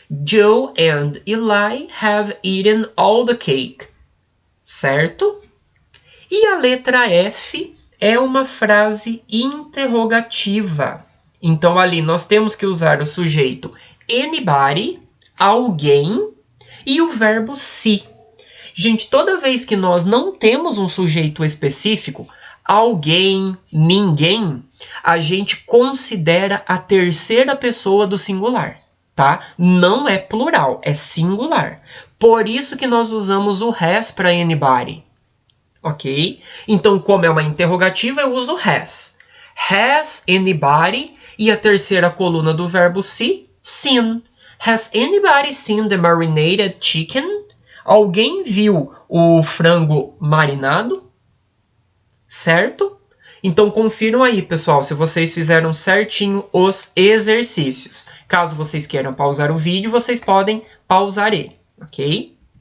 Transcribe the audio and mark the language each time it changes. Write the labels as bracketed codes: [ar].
[en] Joe and Eli have eaten all the cake. [pt] Certo? E a letra F é uma frase interrogativa. Então, ali nós temos que usar o sujeito anybody, alguém, e o verbo se. Gente, toda vez que nós não temos um sujeito específico, alguém, ninguém, a gente considera a terceira pessoa do singular. Tá? Não é plural, é singular. Por isso que nós usamos o has para anybody. Ok? Então, como é uma interrogativa, eu uso has. [en] Has anybody? [pt] E a terceira coluna do verbo see, seen. [en] Has anybody seen the marinated chicken? [pt] Alguém viu o frango marinado? Certo? Então, confiram aí, pessoal, se vocês fizeram certinho os exercícios. Caso vocês queiram pausar o vídeo, vocês podem pausar ele, ok?